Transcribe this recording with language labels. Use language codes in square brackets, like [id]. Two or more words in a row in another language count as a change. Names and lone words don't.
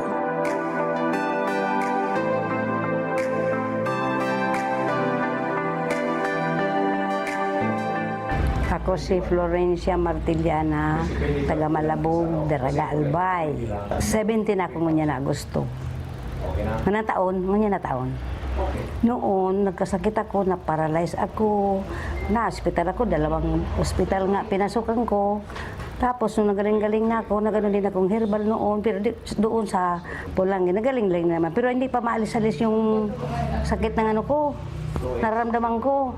[tl] Ako si Florencia Martiliana, taga Malabog, Daraga Albay. [bik] 17 ako ngunya na Agosto. Nga na taon. [tl] Noon, nagkasakit ako, na-paralyze ako, na-hospital ako, 2 hospital nga pinasukan ko. Tapos, nung nagaling-galing na ako, nagano din akong herbal noon, pero doon sa Pulangi, nagaling-galing naman. Pero hindi pa maalis-alis yung sakit ng ano ko, nararamdaman ko.